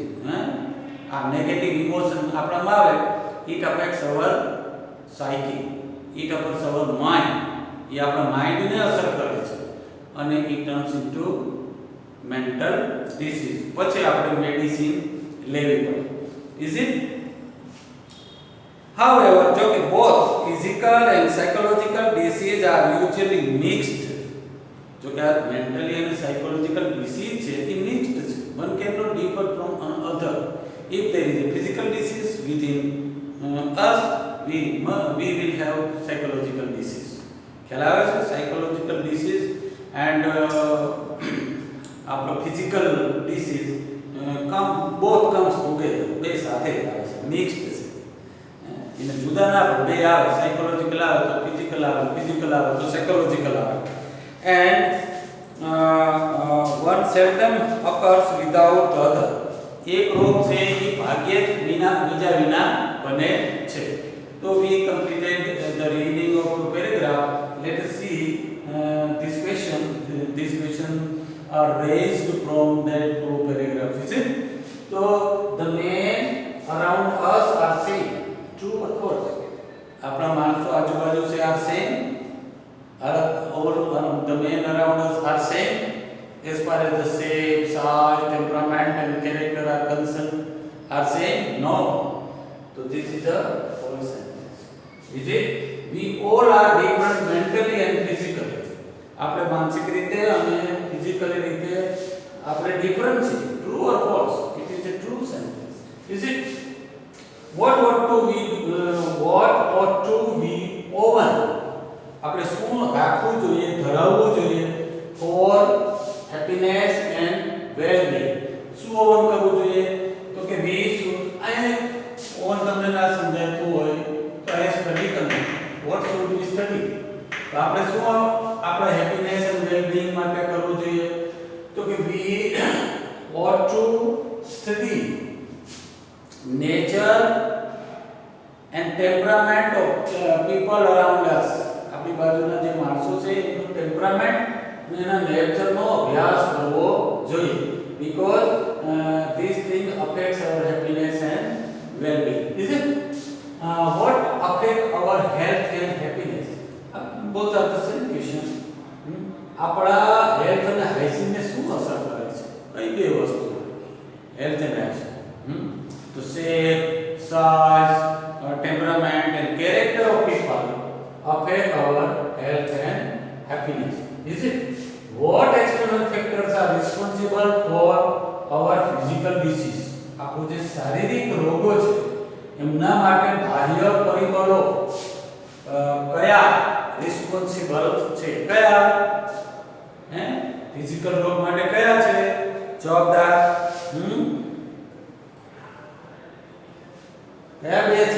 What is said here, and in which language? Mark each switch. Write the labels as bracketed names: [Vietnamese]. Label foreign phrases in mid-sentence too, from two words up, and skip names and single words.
[Gujarati] હે આ [English] negative emotion [Gujarati] આપણામાં આવે, [English] it affects our psyche, it affects our mind. [Gujarati] એ આપણા માઇન્ડને અસર કરે છે અને [English] it turns into mental disease. [Gujarati] પછી આપણે મેડિસિન લેવી પડે. [English] is it? However, [Gujarati] જો કે [English] both physical and psychological disease are usually mixed. [Gujarati] જો કે આ મેન્ટલી અને [English] psychological disease [Gujarati] છે એ મિક્સ્ડ છે. [English] One cannot differ from another. If there is a physical disease within us, we will have psychological disease. [Gujarati] ખ્યાલ આવે છે? [English] Psychological disease and આપણો physical disease both comes together. [Gujarati] બે સાથે આવે છે, મિક્સ્ડ છે. એને જુદા ના પડે, બે આવે. સાયકોલોજીકલ આવે તો ફિઝિકલ આવે, ફિઝિકલ આવે તો સાયકોલોજીકલ આવે. [English] And one seldom occurs without the other. [Gujarati] એક રોગ છે એ ભાગ્યે જ બીજા વિના બને છે. [English] તો we completed the reading of the paragraph. Let us see this question. This question are raised from that two paragraphs. Is it? So the men around us are same. True or false? [Gujarati] આપણા માણસો આજુબાજુ છે [English] are same. All the men around us are same as far as the shape, size, temperament and character are concerned. Are same? No. So this is a false sentence. Is it? We all are different mentally and physically. [Gujarati] આપણે માનસિક રીતે અને ફિઝિકલી રીતે આપણે ડિફરન્ટ છે. [English] True or false? It is a true sentence. Is it? What ought to we own? [Gujarati] આપણે શું રાખવું જોઈએ, ધરાવવું જોઈએ [English] for happiness and well-being? [Gujarati] શું ઓન કરવું જોઈએ? તો કે [English] we should [Gujarati] ઓન તમને ના સમજાતું હોય તો આ સ્ટડી કરવું. [English] What should we study? [Gujarati] તો આપણે શું આપણા [English] happiness and well-being [Gujarati] માટે કરવું જોઈએ? તો કે [English] we ought to study nature and temperament of people around us. [Gujarati] આપણી બાજુના જે માણસો છે એનું ટેમ્પરામેન્ટ અને એના નેચરનો અભ્યાસ કરવો જોઈએ. [English] Because this thing affects our happiness and well-being. Is it? What affect our health and happiness? Both are the same question. [Gujarati] આપણા હેલ્થ અને હાઇજીન ને શું અસર કરે છે? કઈ બે વસ્તુ? [English] health and hygiene. તો shape, size, temperament and character of people affect our health and happiness. Is it? What external factors are responsible for our physical disease? [Gujarati] આપણો જે શારીરિક રોગો છે એમના માટે બાહ્ય પરિબળો કયા રિસ્પોન્સિબલ છે? કયા? હે ફિઝિકલ રોગ માટે કયા છે જવાબદાર? કયા બે છે?